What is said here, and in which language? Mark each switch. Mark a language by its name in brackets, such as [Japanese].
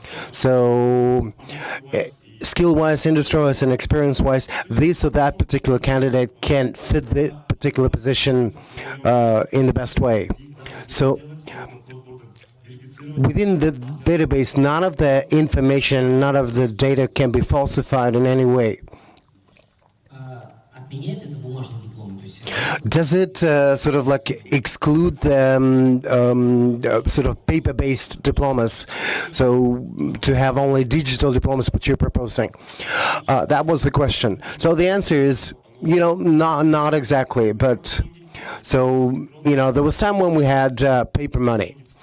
[English] So, skill-wise, industry-wise, and experience-wise, this or that particular candidate can fit the particular position in the best way. So, within the database, none of the information, none of the data can be falsified in any way. [Russian] Отменяет это бумажный диплом? То есть [English] Does it sort of like exclude the sort of paper-based diplomas? So to have only digital diplomas, what you're proposing? That was the question. So the answer is, not exactly. But so there was time when we had paper money.